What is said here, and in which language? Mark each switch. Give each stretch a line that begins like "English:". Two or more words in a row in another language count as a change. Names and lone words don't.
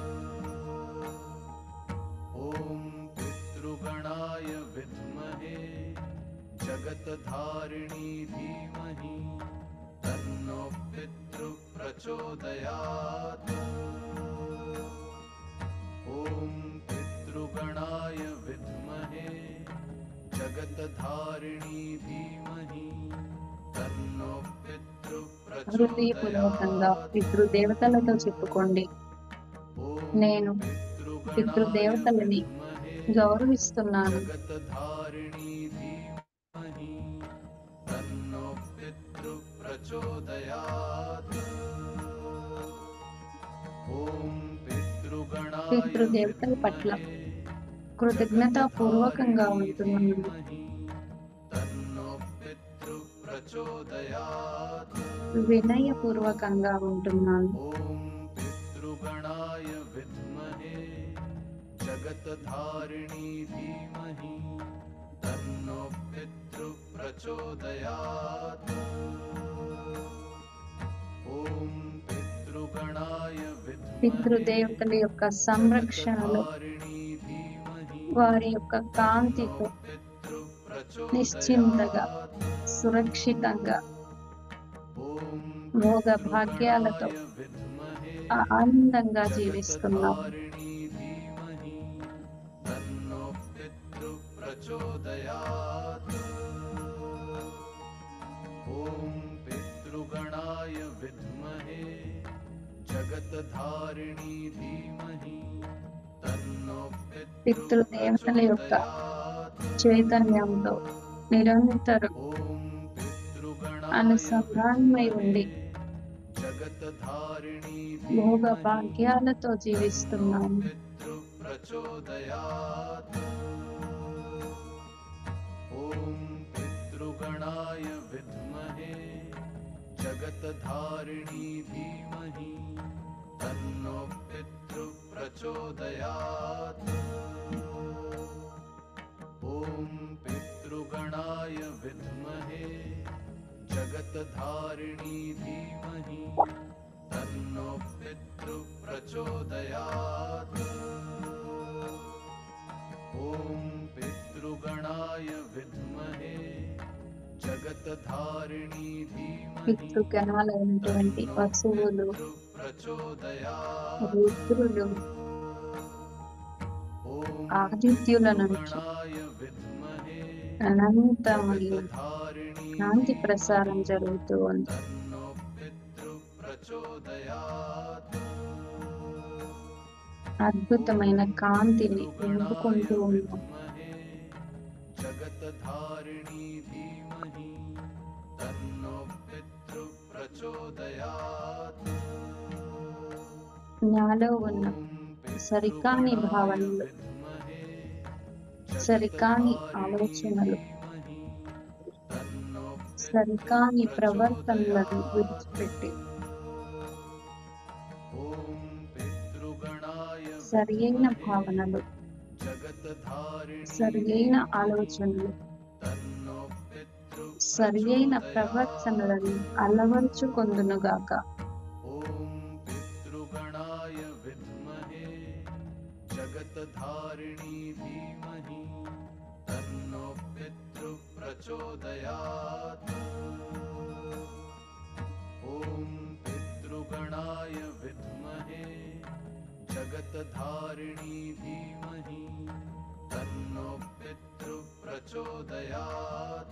Sanskrit: ॐ पितृगणाय विद्महे जगतधारिणी धीमहि तन्नो पितृ प्रचोदयात्। ॐ पितृगणाय विद्महे जगतधारिणी धीमहि तन्नो पितृ
Telugu: హృదయపూర్వకంగా
Sanskrit: प्रचोदयात्।
Telugu: పితృదేవతలతో చెప్పుకోండి. నేను పితృదేవతలని గౌరవిస్తున్నాను.
Sanskrit: जगतधारिणी धीमहि तन्नो पितृ प्रचोदयात्। ॐ पितृगणाय
Telugu: పితృదేవతల పట్ల కృతజ్ఞతాపూర్వకంగా ఉంటున్నాను.
Sanskrit: तन्नो पितृ प्रचोदयात्।
Telugu: వినయపూర్వకంగా ఉంటున్నాను.
Sanskrit: ॐ पितृगणाय विद्महे जगतधारिणी धीमहि तन्नो पितृ प्रचोदयात्। ॐ पितृगणाय विद्महे
Telugu: పితృదేవతల యొక్క సంరక్షణలో
Sanskrit: जगतधारिणी धीमहि
Telugu: వారి యొక్క కాంతితో
Sanskrit: पितृ
Telugu: నిశ్చింతగా
Sanskrit: प्रचोदयात्।
Telugu: సురక్షితంగా
Sanskrit: ॐ
Telugu: భోగ భాగ్యాలతో
Sanskrit: विद्महे
Telugu: ఆనందంగా జీవిస్తున్నాం.
Sanskrit: जगतधारिणी धीमहि तन्नो पितृ प्रचोदयात्। ॐ पितृगणाय विद्महे जगतधारिणी धीमहि तन्नो पितृ
Telugu: పితృదేవతల యొక్క
Sanskrit: प्रचोदयात्।
Telugu: చైతన్యంతో నిరంతరం
Sanskrit: ॐ पितृगणाय
Telugu: అనుసంధానమై ఉండి
Sanskrit: जगतधारिणी
Telugu: భోగ
Sanskrit: धीमहि
Telugu: భాగ్యాలతో జీవిస్తున్నాము.
Sanskrit: पितृ प्रचोदयात्। ॐ पितृगणाय विद्महे जगतधारिणी धीमहि तन्नो पितृ प्रचोदयात्। ॐ पितृगणाय विद्महे जगतधारिणी धीमहि तन्नो पितृ प्रचोदयात्। ॐ पितृगणाय विद्महे जगतधारिणी धीमहि
Telugu: పితృగణాలైనటువంటి పశువులు,
Sanskrit: प्रचोदयात्।
Telugu: రుద్రులు,
Sanskrit: ॐ
Telugu: ఆదిత్యుల నుంచి
Sanskrit: पितृगणाय विद्महे
Telugu: అనంతమైన
Sanskrit: जगतधारिणी
Telugu: కాంతి ప్రసారం జరుగుతూ ఉంది.
Sanskrit: तन्नो पितृ प्रचोदयात्।
Telugu: అద్భుతమైన కాంతిని నింపుకుంటూ
Sanskrit: पितृगणाय
Telugu: ఉన్నాం.
Sanskrit: विद्महे जगत्धारिणी धीमहि तन्नो पितृ प्रचोदयात्
Telugu: నాలో ఉన్న
Sanskrit: ॐ
Telugu: సరికాని
Sanskrit: पितृगणाय
Telugu: భావనలు,
Sanskrit: विद्महे
Telugu: సరికాని
Sanskrit: जगत्धारिणी
Telugu: ఆలోచనలు,
Sanskrit: धीमहि तन्नो पितृ
Telugu: సరికాని ప్రవర్తనలను
Sanskrit: प्रचोदयात्
Telugu: విడిచిపెట్టి
Sanskrit: ॐ पितृगणाय
Telugu: సరి అయిన
Sanskrit: विद्महे
Telugu: భావనలు,
Sanskrit: जगत्धारिणी
Telugu: సరి అయిన
Sanskrit: धीमहि
Telugu: ఆలోచనలు,
Sanskrit: तन्नो पितृ
Telugu: సరి అయిన
Sanskrit: प्रचोदयात्
Telugu: ప్రవర్తనలను అలవరుచుకొందునుగాక.
Sanskrit: ॐ पितृगणाय विद्महे जगत्धारिणी धीमहि तन्नो पितृ प्रचोदयात् ॐ पितृगणाय विद्महे जगत्धारिणी धीमहि तन्नो पितृ प्रचोदयात्